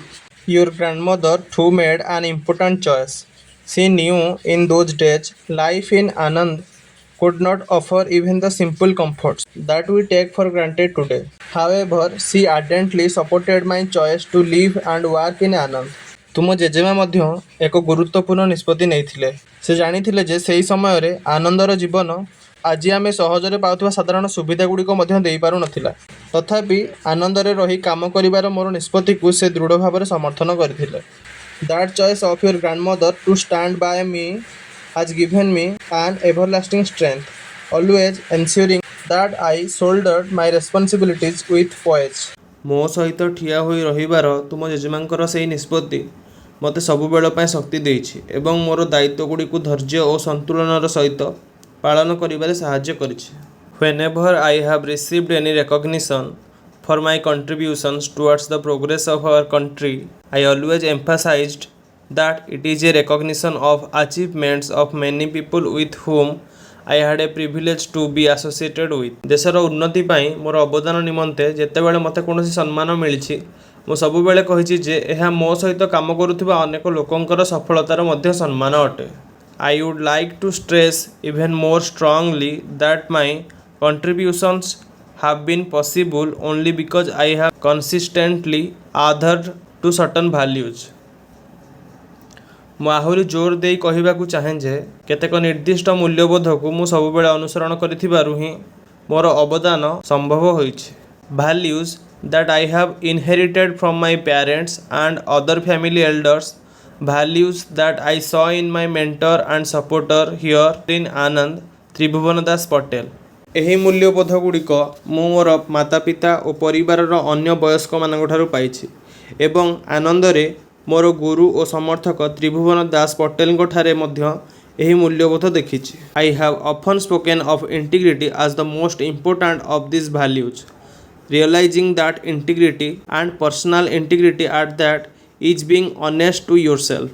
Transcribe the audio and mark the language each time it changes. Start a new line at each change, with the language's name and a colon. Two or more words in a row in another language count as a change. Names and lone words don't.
English: Your grandmother too made an important choice. She knew in those days life in Anand could not offer even the simple comforts that we take for granted today. However, she ardently supported my choice to live and work in Anand।
Odia: ତୁମ ଜେଜେମା ମଧ୍ୟ ଏକ ଗୁରୁତ୍ୱପୂର୍ଣ୍ଣ ନିଷ୍ପତ୍ତି ନେଇଥିଲେ। ସେ ଜାଣିଥିଲେ ଯେ ସେହି ସମୟରେ ଆନନ୍ଦର ଜୀବନ ଆଜି ଆମେ ସହଜରେ ପାଉଥିବା ସାଧାରଣ ସୁବିଧାଗୁଡ଼ିକ ମଧ୍ୟ ଦେଇପାରୁନଥିଲା। ତଥାପି ଆନନ୍ଦରେ ରହି କାମ କରିବାର ମୋର ନିଷ୍ପତ୍ତିକୁ ସେ ଦୃଢ଼ ଭାବରେ ସମର୍ଥନ କରିଥିଲେ।
English: That choice of your grandmother to stand by me has given me an everlasting strength, always ensuring that I shouldered my responsibilities with poise।
Odia: ମୋ ସହିତ ଠିଆ ହୋଇ ରହିବାର ତୁମ ଜେଜେମାଙ୍କର ସେହି ନିଷ୍ପତ୍ତି ମୋତେ ସବୁବେଳ ପାଇଁ ଶକ୍ତି ଦେଇଛି ଏବଂ ମୋର ଦାୟିତ୍ୱଗୁଡ଼ିକୁ ଧୈର୍ଯ୍ୟ ଓ ସନ୍ତୁଳନର ସହିତ ପାଳନ କରିବାରେ ସାହାଯ୍ୟ କରିଛି।
English: Whenever I have received any recognition for my contributions towards the progress of our country, I always emphasized that it is a recognition of achievements of many people with whom I had a privilege to be associated with।
Odia: ଦେଶର ଉନ୍ନତି ପାଇଁ ମୋର ଅବଦାନ ନିମନ୍ତେ ଯେତେବେଳେ ମୋତେ କୌଣସି ସମ୍ମାନ ମିଳିଛି, ମୁଁ ସବୁବେଳେ କହିଛି ଯେ ଏହା ମୋ ସହିତ କାମ କରୁଥିବା ଅନେକ ଲୋକଙ୍କର ସଫଳତାର ମଧ୍ୟ ସମ୍ମାନ ଅଟେ।
English: I would like to stress even more strongly that my contributions have been possible only because I have consistently adhered to certain values।
Odia: ମୁଁ ଆହୁରି ଜୋର ଦେଇ କହିବାକୁ ଚାହେଁ ଯେ କେତେକ ନିର୍ଦ୍ଦିଷ୍ଟ ମୂଲ୍ୟବୋଧକୁ ମୁଁ ସବୁବେଳେ ଅନୁସରଣ କରିଥିବାରୁ ହିଁ ମୋର ଅବଦାନ ସମ୍ଭବ ହୋଇଛି।
English: Values that I have inherited from my parents and other family elders, values that I saw in my mentor and supporter here in Anand, ତ୍ରିଭୁବନ ଦାସ ପଟେଲ।
Odia: ଏହି ମୂଲ୍ୟବୋଧ ଗୁଡ଼ିକ ମୁଁ ମୋର ମାତାପିତା ଓ ପରିବାରର ଅନ୍ୟ ବୟସ୍କମାନଙ୍କଠାରୁ ପାଇଛି ଏବଂ ଆନନ୍ଦରେ ମୋର ଗୁରୁ ଓ ସମର୍ଥକ ତ୍ରିଭୁବନ ଦାସ ପଟେଲଙ୍କଠାରେ ମଧ୍ୟ ଏହି ମୂଲ୍ୟବୋଧ ଦେଖିଛି।
English: I have often spoken of integrity as the most important of these values, realizing that integrity and personal integrity at that is being honest to yourself।